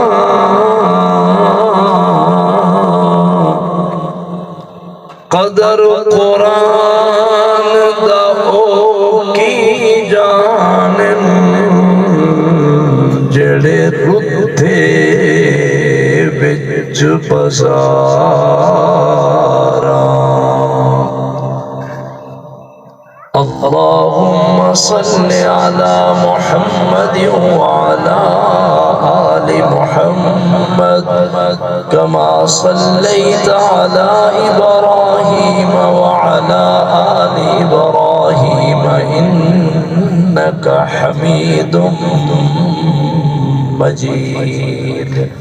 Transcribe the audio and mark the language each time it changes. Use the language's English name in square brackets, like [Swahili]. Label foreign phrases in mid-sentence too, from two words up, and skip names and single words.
[Punjabi] قدر قرآن دا او کی جانن جڑے رتے وچ بازاراں. [Arabic] اللهم صل على محمد وعلى آل محمد كما صليت على إبراهيم وعلى آل إبراهيم إنك حميد مجيد.